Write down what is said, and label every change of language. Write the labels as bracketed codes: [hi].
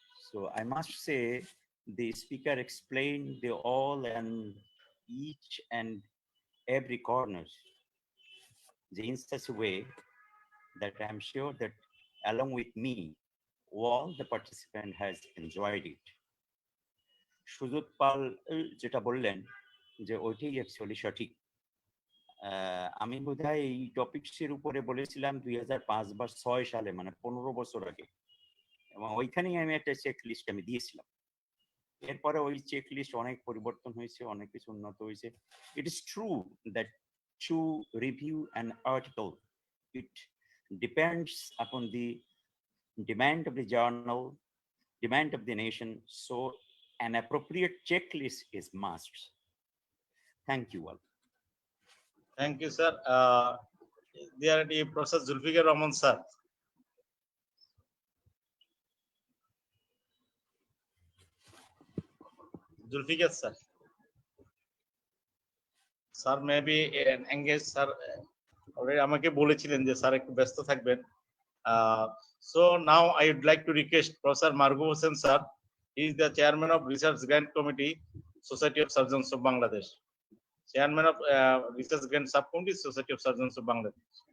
[en] So I must say the speaker explained the all and each and every corner in such a way that I'm sure that along with me, all the participant has enjoyed it. [bn] Sujot Pal যেটা বললেন যে ওইটাই actually সঠিক। আমি বোধহয় এই টপিকসের উপরে বলেছিলাম 2005 বা 6 সালে, মানে 15 বছর আগে, এবং ওইখানেই আমি একটা চেক লিস্ট আমি দিয়েছিলাম। এরপরে ওই চেক লিস্ট অনেক পরিবর্তন হয়েছে, অনেক কিছু উন্নত হয়েছে। [en] It is true that to review an article it depends upon the demand of the journal, demand of the nation, so an appropriate checklist is must. Thank you all. Thank you, sir. There the Professor Zulfikar Rahman sir. Zulfikar sir. Sir may be engaged, sir. [bn] Already আমাকে বলেছিলেন যে sir একটু ব্যস্ত থাকবেন। [en] So now I would like to request Professor Margu Hossain sir. He is the chairman of Research Grant Committee, Society of Surgeons of Bangladesh. Chairman of Research Grant Subcommittee, Society of Surgeons of Bangladesh.